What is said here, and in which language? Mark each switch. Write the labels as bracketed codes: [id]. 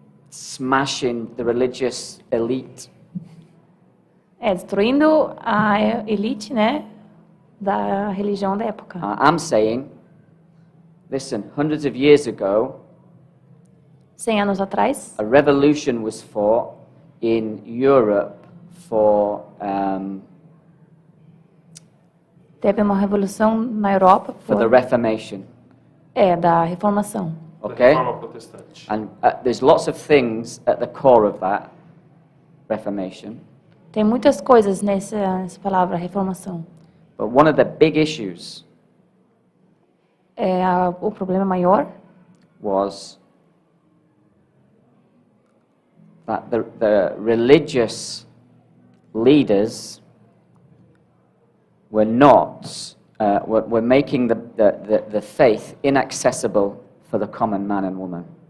[en] Smashing the religious elite. [pt] Destruindo a elite, né, da religião da época. [en] I'm saying, listen, hundreds of years ago, [pt] 100 anos atrás, [en] a revolution was fought in Europe for [pt] teve uma revolução na Europa [en] for the Reformation. [pt] Da reformação. [en] Okay? [pt] Da Reforma protestante. [en] And there's lots of things at the core of that Reformation. [pt] Tem muitas coisas nessa palavra reformação. [en] But one of the big issues [pt] O problema maior [en] was that the religious leaders were were making the faith inaccessible for the common man and woman.